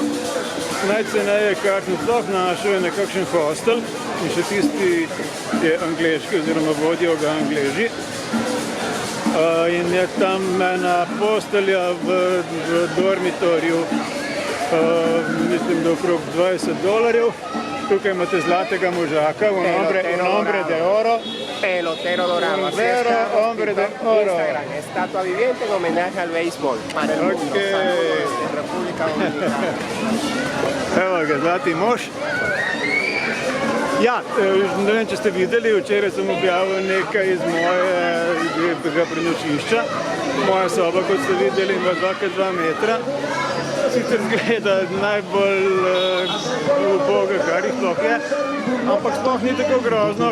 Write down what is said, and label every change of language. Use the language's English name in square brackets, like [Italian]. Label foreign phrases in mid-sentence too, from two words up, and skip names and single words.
[Slovenian] Najceneje, kar sem sploh našel, je nekakšen hostel in še tisti je angleški oziroma vodijo ga Angleži. In je tam ena postelja v dormitorju, mislim, da okrog $20. Tukaj imate zlatega možaka, [Spanish] un hombre de oro. Pelotero dorado. Vero hombre de oro. Instagram, estatua viviente en homenaje al béisbol. Para el mundo. Saludos de República Dominicana. [Slovenian] Evo ga, zlati mož. Ja, ne vem, če ste videli, včeraj sem objavil nekaj iz mojega prenočišča. Moja soba, kot ste videli, ima 2x2 metra. Sicer zgleda najbolj uboga, kar jih sploh je, ampak sploh ni tako grozno.